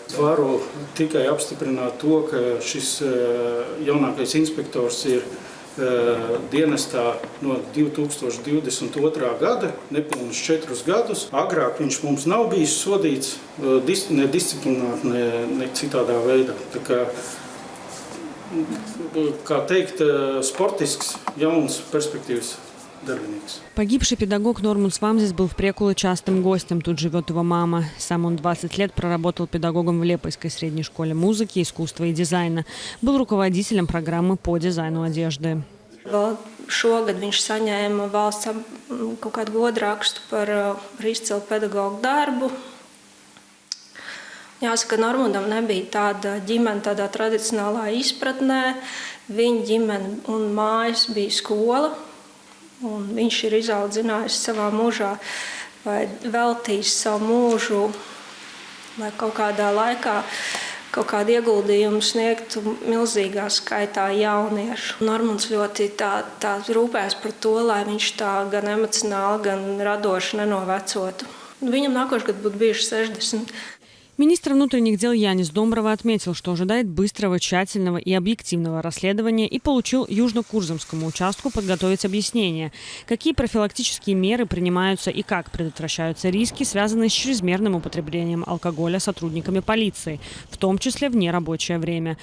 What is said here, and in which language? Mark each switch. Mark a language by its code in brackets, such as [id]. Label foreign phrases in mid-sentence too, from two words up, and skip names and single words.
[lv] Varu tikai apstiprināt to, ka šis jaunākais inspektors ir dienestā no 2022. Gada, nepilnus 4 gadus. Agrāk viņš mums nav bijis sodīts ne disciplināt, ne citādā veidā. Tā kā teikt, sportisks, jauns perspektīvs darbinieks. [ru] Погибший педагог Нормунс Вамзис был в Прекуле частым гостем. Тут живет его мама. Сам он 20 лет проработал педагогом в Лепойской средней школе музыки, искусства и дизайна. Был руководителем программы по дизайну одежды. [lv] Šogad viņš saņēma valsts kaut kādu godrakstu par izcilu pedagogu darbu. Jāsaka, Normundam nebija tāda ģimene tādā tradicionālā izpratnē. Viņa ģimene un mājas bija skola. Un viņš ir izaudzinājis savā mūžā vai veltījis savu mūžu, lai kaut kādā laikā kaut kādu ieguldījumu sniegtu milzīgā skaitā jauniešu. Normunds ļoti tā rūpēs par to, lai viņš tā gan emocionāli, gan radoši nenovecotu. Viņam nākošgad būtu bijuši 60. [ru] Министр внутренних дел Янис Домброва отметил, что ожидает быстрого, тщательного и объективного расследования и поручил Южно-Курзамскому участку подготовить объяснение, какие профилактические меры принимаются и как предотвращаются риски, связанные с чрезмерным употреблением алкоголя сотрудниками полиции, в том числе в нерабочее время.